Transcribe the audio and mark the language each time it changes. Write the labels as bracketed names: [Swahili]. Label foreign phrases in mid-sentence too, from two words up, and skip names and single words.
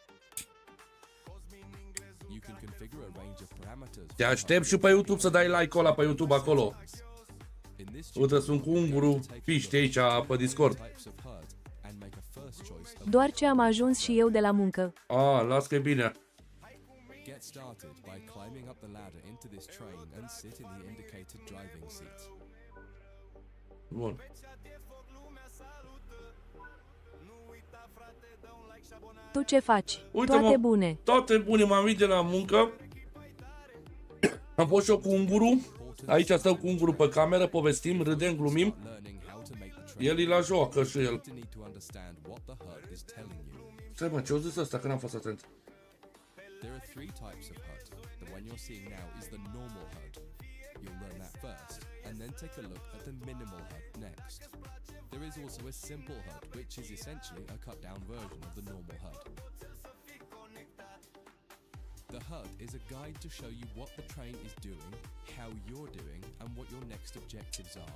[Romanian] Te aștept și pe YouTube să dai like-ul ăla pe YouTube acolo. Uite, sunt cu unguru fiști aici pe Discord. Doar ce am ajuns și eu de la muncă. A, las că e bine. [English] Get started by climbing up the ladder into this train and sit in the indicated driving seat. [Romanian] Bun. Tu ce faci? Uite, Toate bune. Toate bune, m-am venit de la muncă. Am fost și eu cu unguru. Aici stăm cu un grup pe cameră, povestim, râdem, glumim. El îi la joacă și el. Stai mă, ce-o zis ăsta, că n-am fost atent. [English] There are three types of HUD. The one you're seeing now is the normal HUD. You'll learn that first, and then take a look at the minimal HUD next. There is also a simple HUD, which is essentially a cut-down version of the normal HUD. The HUD is a guide to show you what the train is doing, how you're doing, and what your next objectives are.